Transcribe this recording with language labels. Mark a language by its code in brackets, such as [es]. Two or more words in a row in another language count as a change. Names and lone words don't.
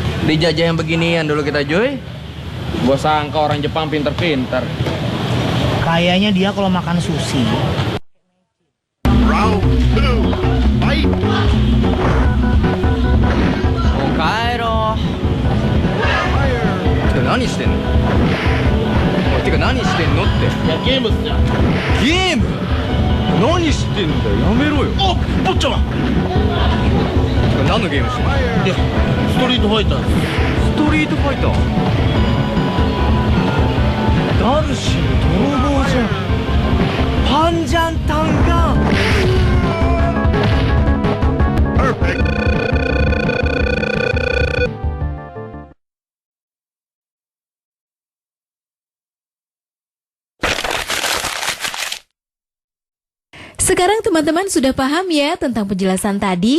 [id] Dijajah yang beginian dulu kita, Joy. Gua sangka orang Jepang pinter-pinter. Kayaknya dia kalau makan sushi. Kairo. [ja] 何してんの？てか、何してんのって。いやゲームっすじゃん。ゲーム？何してんだよ。やめろよ。お坊ちゃま。てか何のゲームしてんの？いやストリートファイターです。ストリートファイター。ダルシム泥棒じゃん。 [id] panjang tangan. Sekarang teman-teman sudah paham ya tentang penjelasan tadi?